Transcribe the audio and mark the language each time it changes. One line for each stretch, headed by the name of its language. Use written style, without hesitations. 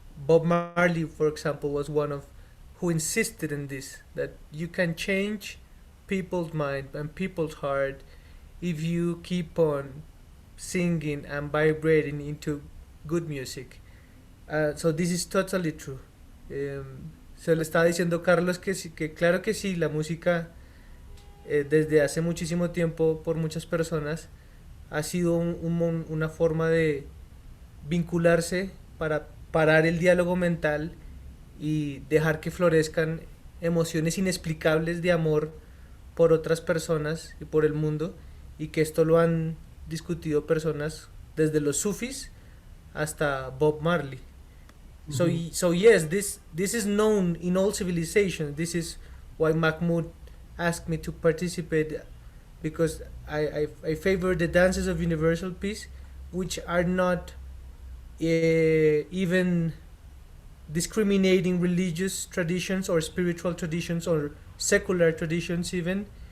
English: Bob Marley, for example, was one of who insisted in this, that you can change people's mind and people's heart if you keep on singing and vibrating into good music. So this is totally true.
Spanish: Se le estaba diciendo Carlos que claro que sí, la música desde hace muchísimo tiempo por muchas personas ha sido una forma de vincularse para parar el diálogo mental y dejar que florezcan emociones inexplicables de amor por otras personas y por el mundo, y que esto lo han discutido personas desde los sufis hasta Bob Marley. Mm-hmm.
English: So yes, this is known in all civilizations. This is why Mahmoud asked me to participate, because I favor the dances of universal peace, which are not even discriminating religious traditions or spiritual traditions or secular traditions even.